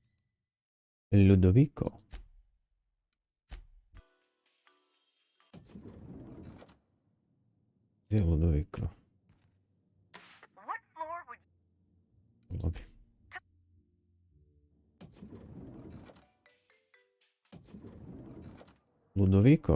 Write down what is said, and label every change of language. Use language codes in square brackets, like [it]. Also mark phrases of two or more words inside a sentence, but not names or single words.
[hr] Ludovico. Gdje je Ludovico? [en] What floor would Lobby. [hr] Ludovico?